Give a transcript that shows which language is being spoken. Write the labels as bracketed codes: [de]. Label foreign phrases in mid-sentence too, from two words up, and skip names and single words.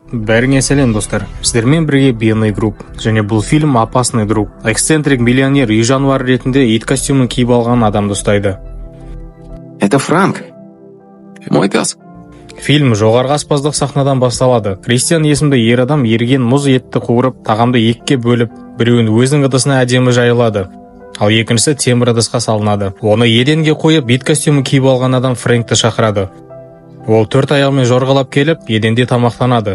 [kk] Бәріңе сәлем достар. Сіздермен бірге Бенный групп және бұл фильм «Опасный друг». Эксцентрик миллионер үй жануары ретінде ит костюмын киіп алған адамды ұстайды. [ru] Это Франк, мой пес. [kk] Фильм жоғарғы аспаздық сахнадан басталады. Кристиан есімді ер адам ерген мұз етті қуырып, тағамды екіге бөліп, біреуін өзінің ыдысына әдемі жайылады. Ал екіншісі темір ыдысқа салынады. Оны еденге қойып, ит костюмын киіп алған адам Фрэнкті шақырады. Ол 4 аяғымен жорғалап келіп, еденде тамақтанады.